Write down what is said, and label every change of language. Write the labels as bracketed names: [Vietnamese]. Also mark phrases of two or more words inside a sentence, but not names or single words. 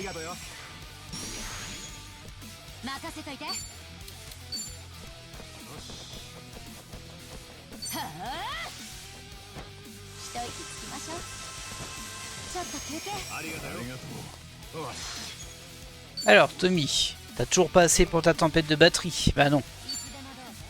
[Japanese] ありがとうよ。任せといて。はあ、一息つきましょう。ちょっと休憩。ありがとうよ。よし [French] Alors, Tommy, t'as toujours pas assez pour ta tempête de batterie? Bah non, [Japanese] いつでもどうぞ。